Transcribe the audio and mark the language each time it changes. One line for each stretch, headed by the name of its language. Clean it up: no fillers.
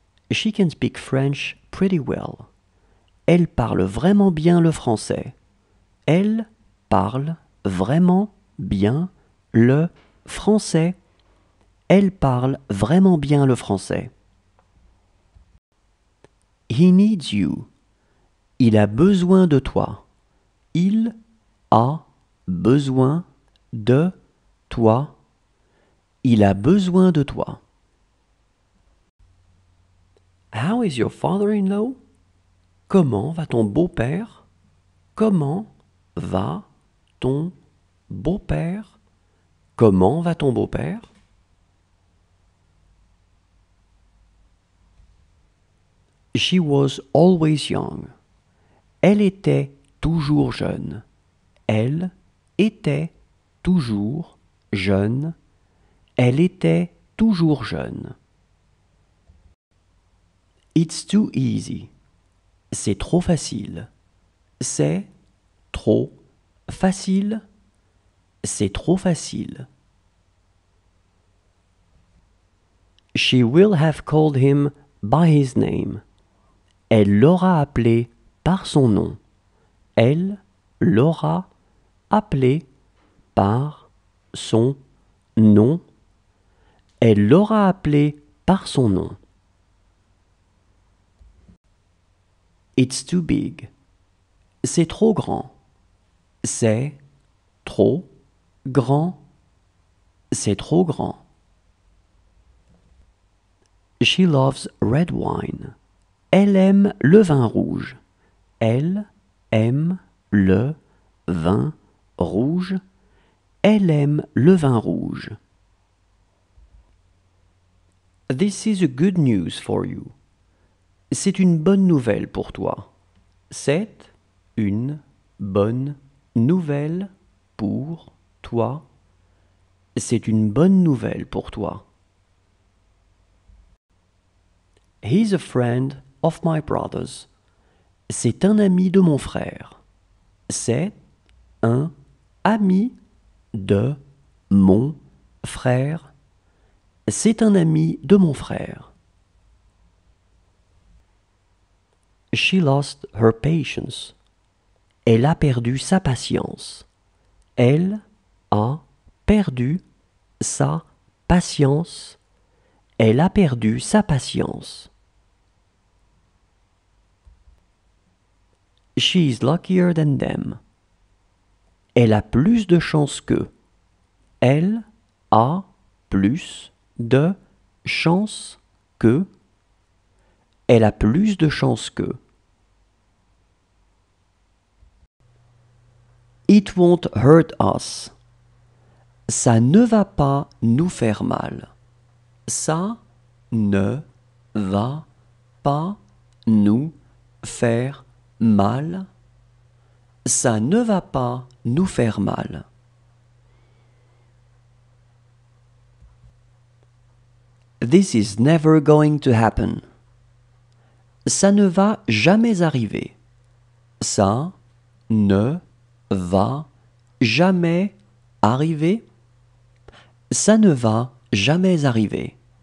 English: She can speak French pretty well.
French: Elle parle vraiment bien le français. Elle parle vraiment bien le français. Elle parle vraiment bien le français.
English: He needs you.
French: Il a besoin de toi. Il a besoin de toi. Il a besoin de toi.
English: How is your father-in-law?
French: Comment va ton beau-père? Comment va ton beau-père? Comment va ton beau-père?
English: She was always young.
French: Elle était toujours jeune. Elle était toujours jeune. Elle était toujours jeune.
English: It's too easy.
French: c'est trop facile. C'est trop facile. C'est trop facile.
English: She will have called him by his name.
French: Elle l'aura appelé par son nom. Elle l'aura appelé par son nom. Elle l'aura appelé par son nom.
English: It's too big.
French: C'est trop grand. C'est trop grand. C'est trop grand.
English: She loves red wine.
French: Elle aime le vin rouge. Elle aime le vin rouge. Elle aime le vin rouge.
English: This is a good news for you.
French: C'est une bonne nouvelle pour toi. C'est une bonne nouvelle pour toi. C'est une bonne nouvelle pour toi.
English: He's a friend of my brother's.
French: C'est un ami de mon frère. C'est un ami de mon frère. C'est un ami de mon frère.
English: She lost her patience.
French: Elle a perdu sa patience. Elle a perdu sa patience. Elle a perdu sa patience.
English: She is luckier than them.
French: Elle a plus de chance qu'eux. Elle a plus de chance que. Elle a plus de chance que.
English: It won't hurt us.
French: Ça ne va pas nous faire mal. Ça ne va pas nous faire mal. Ça ne va pas nous faire mal.
English: This is never going to happen.
French: Ça ne va jamais arriver. Ça ne va jamais arriver. Ça ne va jamais arriver.